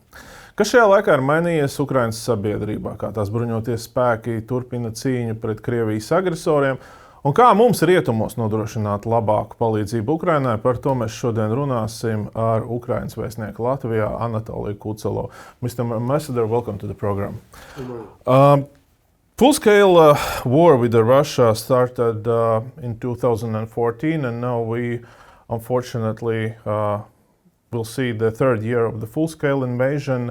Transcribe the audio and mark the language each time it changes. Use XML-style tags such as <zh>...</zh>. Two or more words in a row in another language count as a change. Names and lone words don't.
<lv>Kas šajā laikā ir mainījies Ukrainas sabiedrībā, kā tās bruņotie spēki turpina cīņu pret Krievijas agresoriem un kā mums rietumos nodrošināt labāku palīdzību Ukrainai, par to mēs šodien runāsim ar Ukrainas vēstnieku Latvijā Anatolijs Kutselovs.</lv> <en>Mr. Ambassador, welcome to the program. Full-scale war with Russia started in 2014, and now we unfortunately will see the third year of the full-scale invasion.</en>